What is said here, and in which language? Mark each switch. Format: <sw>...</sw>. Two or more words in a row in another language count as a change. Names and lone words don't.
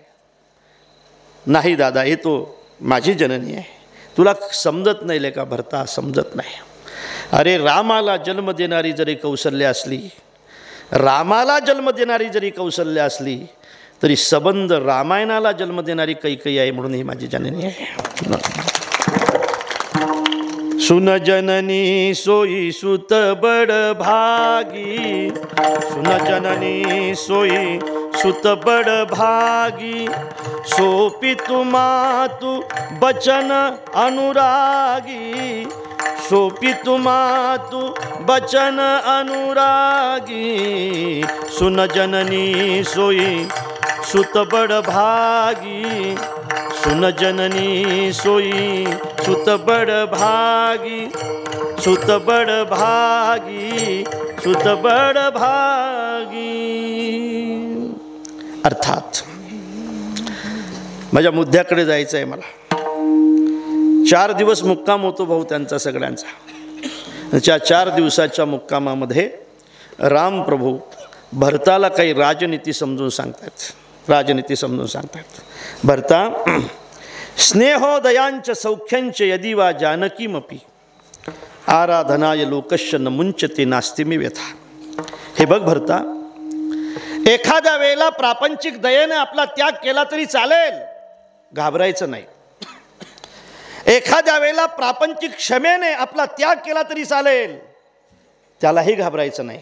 <mr>नाही दादा, हे तो माझी जननी आहे. तुला समजत नाही लेका भरता, समजत नाही. अरे रामाला जन्म देणारी जरी कौशल्या असली, रामाला जन्म देणारी जरी कौशल्या असली, तरी सबंध रामायणाला जन्म देणारी कैकेयी आहे, म्हणून ही माझी जननी आहे.</mr> <awa>सुन जननी सोई सुत बड़ भागी, सुन जननी सोई सुत बड़ भागी, सोपी मातु बचन अनुरागी, सोपी मातु बचन अनुरागी. सुन जननी सोई सुत बड़ भागी, सुन जननी सोई सुत बड़ भागी, सुत बड़ भागी, सुत बड़ भागी.</awa> <mr>अर्थात माझ्या मुद्द्याकडे जायचं आहे मला. 4 दिवस मुक्काम होतो भाऊ त्यांचा सगळ्यांचा. त्या 4 दिवसाच्या मुक्कामामध्ये रामप्रभू भरताला काही राजनीती समजून सांगतात. राजनीती समजून सांगतात. भरता,</mr> <sa>स्नेहोदयांच सौख्यांच यदि वा जानकीमपि, आराधनाय लोकस्य न मुंचते नास्ति मे व्यथा.</sa> <mr>हे बघ भरता, एखाद्या वेळेला प्रापंचिक दयेने आपला त्याग केला तरी चालेल, घाबरायचं नाही. एखाद्या वेळेला प्रापंचिक क्षमेने आपला त्याग केला तरी चालेल, त्यालाही घाबरायचं नाही.</mr>